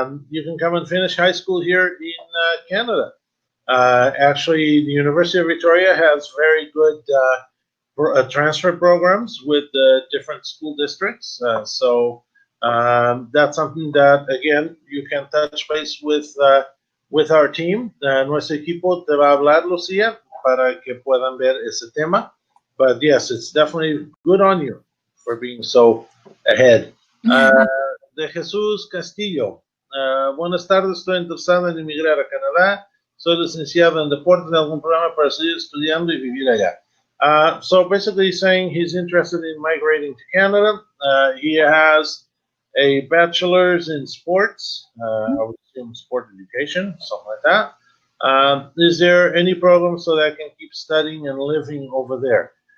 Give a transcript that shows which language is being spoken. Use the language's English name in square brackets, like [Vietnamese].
[English] You can come and finish high school here in Canada. Actually, the University of Victoria has very good transfer programs with different school districts. So that's something that, again, you can touch base with our team. [Spanish] Nuestro equipo te va a hablar, Lucia, para que puedan ver ese tema. [English] But yes, it's definitely good on you for being so ahead. De Jesús Castillo. [Spanish] Buenas tardes, estoy interesado en emigrar a Canadá. Soy licenciado en deportes de algún programa para seguir estudiando y vivir allá. [English] So basically saying he's interested in migrating to Canada. He has a bachelor's in sports, I would assume sport education, something like that. Is there any program so that I can keep studying and living over there?